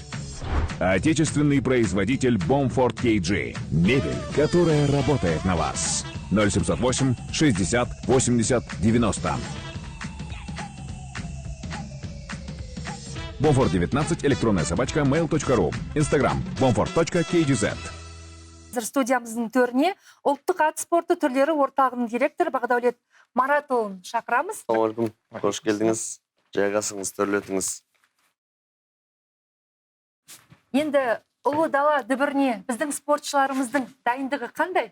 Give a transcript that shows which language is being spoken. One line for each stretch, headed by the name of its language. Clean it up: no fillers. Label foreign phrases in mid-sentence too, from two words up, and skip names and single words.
Russian: Отечественный производитель Bomford KG. Мебель, которая работает на вас. 0708 60 80 90. Bomford 19, электронная собачка, mail.ru. Instagram, bomford.kgz.
Kazakh: Қазір студиямыздың төріне ұлттық ат спорты түрлері орталығының директоры Бағдәулет Маратұлын шақырамыз. Ассалаумағалейкум, қош келдіңіз, жайғасыңыз, төрлетіңіз. Енді ұлы дала дүбіріне біздің спортшыларымыздың дайындығы қандай?